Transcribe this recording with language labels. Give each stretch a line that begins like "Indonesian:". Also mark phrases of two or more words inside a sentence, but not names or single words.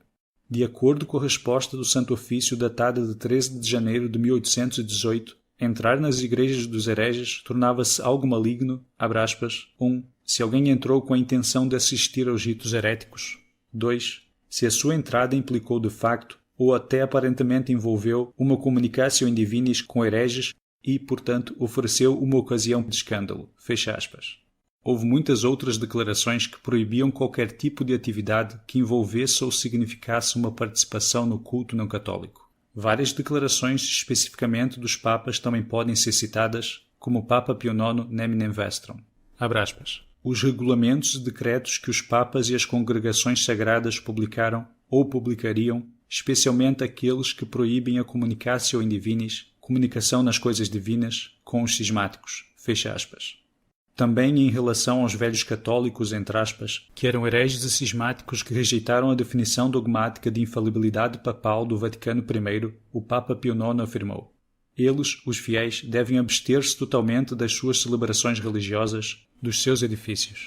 Portuguese: De acordo com a resposta do Santo Ofício datada de 13 de janeiro de 1818, entrar nas igrejas dos hereges tornava-se algo maligno, abre aspas, 1. Se alguém entrou com a intenção de assistir aos ritos heréticos. 2. Se a sua entrada implicou de facto ou até aparentemente envolveu uma
Latin: comunicatio in divinis
Portuguese: com hereges e, portanto, ofereceu uma ocasião de escândalo. Fecha aspas. Houve muitas outras declarações que proibiam qualquer tipo de atividade que envolvesse ou significasse uma participação no culto não católico. Várias declarações especificamente dos papas também podem ser citadas, como o Papa Pio IX Neminem Vestrum. Abre aspas. Os regulamentos e decretos que os papas e as congregações sagradas publicaram ou publicariam, especialmente aqueles que proíbem a
Latin: comunicatio in divinis,
Portuguese: comunicação nas coisas divinas, com os cismáticos. Fecha aspas. Também em relação aos velhos católicos, entre aspas, que eram hereges e cismáticos que rejeitaram a definição dogmática de infalibilidade papal do Vaticano I, o Papa Pio IX afirmou: eles, os fiéis, devem abster-se totalmente das suas celebrações religiosas, dos seus edifícios.